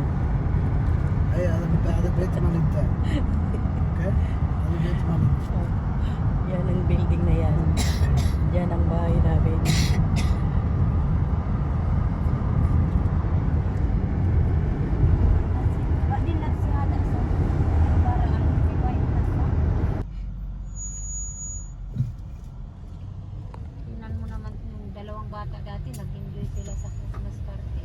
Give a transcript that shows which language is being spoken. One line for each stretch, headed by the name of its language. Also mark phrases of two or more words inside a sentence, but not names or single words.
Arabic: اي هذا بيت مال انت اوكي هذا بيت مال
Filipino: Yan ang building na yan. Yan ang bahay namin. Tingnan mo naman yung dalawang bata dati, nag-enjoy sila sa
English: Christmas party.